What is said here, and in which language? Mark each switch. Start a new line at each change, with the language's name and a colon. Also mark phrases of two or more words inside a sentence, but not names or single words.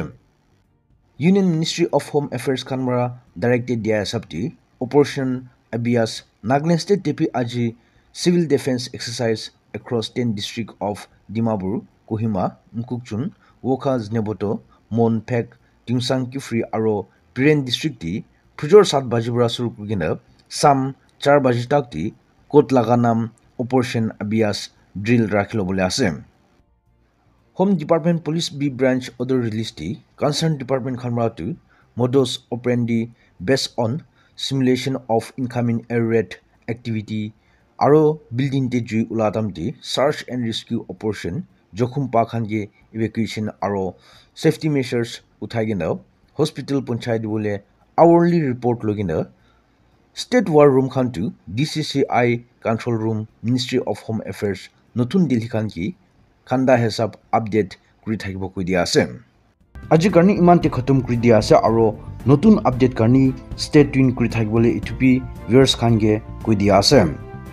Naga Pidgin: Union Ministry of Home Affairs khanmara directed dia sabti operation abias Nagaland state tepi aji
English: civil defense exercise across 10 district of
Naga Pidgin: Dimapur Kohima Mukukchun Wokha Zneboto Monpek Tingsang Kifri aro Piren district ti Pujor 7 bajibra sur kugina sam 4 baji tak ti kot laga nam operation abias drill rakhilo bole ase.
English: Home Department Police B Branch order release ti concerned department
Naga Pidgin: khamra tu
English: modus operandi based on simulation of incoming air raid activity
Naga Pidgin: aro building te jui ulatam ti
English: search and rescue operation
Naga Pidgin: jokhum pa khan ge evacuation aro
English: safety measures
Naga Pidgin: uthai gena hospital punchai dibole
English: hourly report
Naga Pidgin: logina
English: state war room
Naga Pidgin: khan tu
English: DCCI control room
Naga Pidgin: Ministry of Home Affairs notun Delhi khan ki khanda hesab update kuri thakibo koi dia ase. Aji karni iman te khatum kuri dia ase aro notun update karni
English: stay tuned
Naga Pidgin: kuri thakibole itupi viewers khan ge koi dia ase.